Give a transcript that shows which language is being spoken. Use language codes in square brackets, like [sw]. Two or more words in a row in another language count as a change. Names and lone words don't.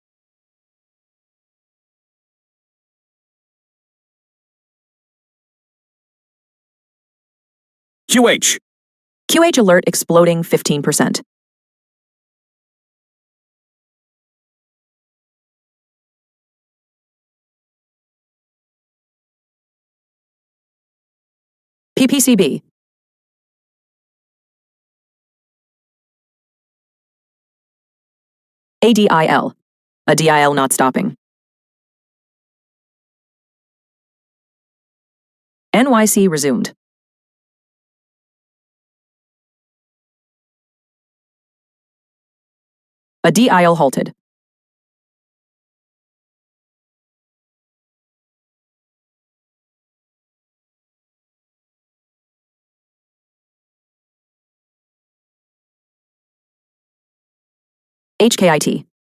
[en] QH. QH alert exploding 15%. PPCB. ADIL. A DIL not stopping. NYC resumed. A DIL halted. HKIT.